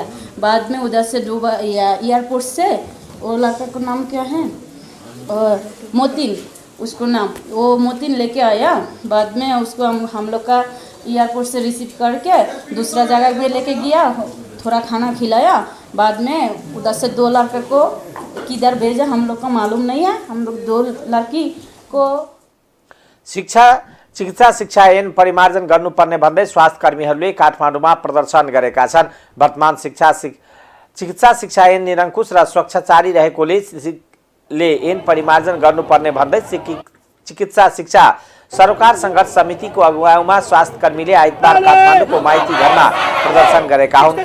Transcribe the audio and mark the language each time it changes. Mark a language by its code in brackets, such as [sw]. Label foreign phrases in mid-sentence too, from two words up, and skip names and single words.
[hi] बाद में उधर से दुबई एयरपोर्ट से वो लड़का का नाम क्या है, मोतिन, उसको नाम वो मोतिन लेके आया। बाद में उसको हम लोग का एयरपोर्ट से रिसीव करके दूसरा जगह भी लेके गया, थोड़ा खाना खिलाया। बाद में उधर से 2 लड़के को किधर भेजा हम लोग को मालूम नहीं है। हम लोग 2 लड़की को [ne] चिकित्सा शिक्षा ऐन परिमार्जन गर्नुपर्ने भन्दै स्वास्थ्य कर्मीहरूले काठमाडौँमा प्रदर्शन गरेका छन्। वर्तमान चिकित्सा शिक्षा ऐन निरङ्कुश र स्वच्छचारी रहेकोले ऐन परिमार्जन गर्नुपर्ने भन्दै चिकित्सा शिक्षा सरोकार संघर्ष समितिको अगुवाईमा स्वास्थ्य कर्मीले आइतबार काठमाडौँको माइती घरमा प्रदर्शन गरेका हुन्।